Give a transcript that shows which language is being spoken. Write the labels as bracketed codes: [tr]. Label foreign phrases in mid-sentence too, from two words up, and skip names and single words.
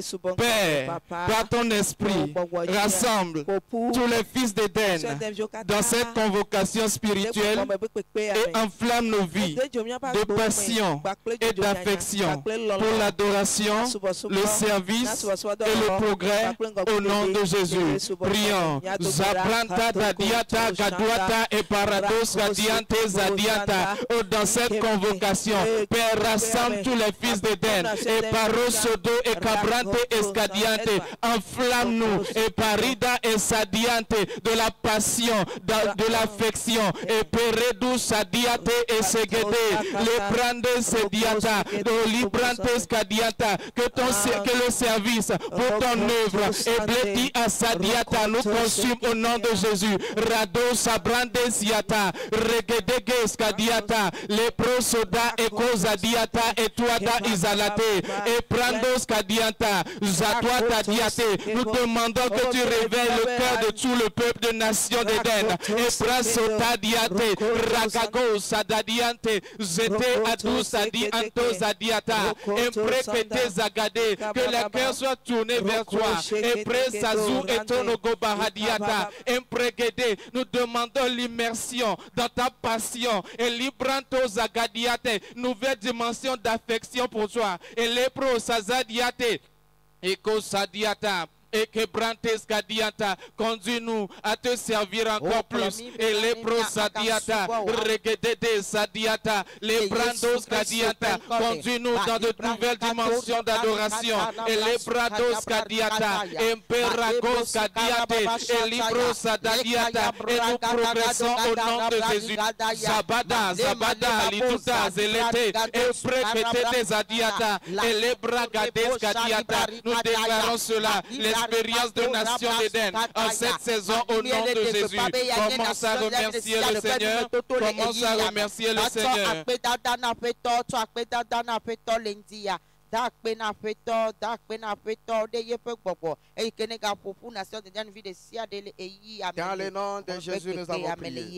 [fr] Père, par ton esprit, rassemble tous les fils d'Éden dans cette convocation spirituelle et enflamme nos vies de passion et d'affection pour l'adoration, le service et le progrès au nom de Jésus. Prions. Zabranta dadiata gaduata et parados gadiante zadiata. Dans cette convocation, Père, rassemble tous les fils d'Éden et parosodo et cabrante escadiante. Enflamme-nous et parida et sadiante de la passion, de l'affection et peredus sadiate et segede. Les brandes sediata, de librantes cadiata, que le service pour ton œuvre et bledi à sadiata nous consume au nom de Jésus. Rado sabrande siata, regedeges cadiata, les prosoda et cosadiata et tuada isalate et prandos cadiata, zatoata diate. Nous demandons que tu réveilles le cœur de tout le peuple de nation d'Éden. Et prasota diate, ragago sadadiante, zete adus adi antos adiata, imprekete zagade, que le cœur soit tourné vers toi. Et presazou et tonogo bahadiata, imprekete. Nous demandons l'immersion dans ta passion et libranto zagadiate, nouvelle dimension d'affection pour toi. Et lepro sazadiate, eko sadiata. Et que Brantes Gadiata, conduis-nous à te servir encore plus. Et les prosadiata, regedede sadiata, les brandos Gadiata, conduis-nous dans de nouvelles dimensions d'adoration. Et les brandos Gadiata, imperagos Gadiate, et libros sadadiata, et nous progressons au nom de Jésus. Zabada, Zabada, Lituta, Zelete, et prekete zadiata, et les bragades Gadiata, nous déclarons cela. L'expérience de nation d'Éden en cette saison au nom de Jésus. Commence à remercier le Seigneur. Commence à remercier le Seigneur. Dans le nom de Jésus, nous avons prié.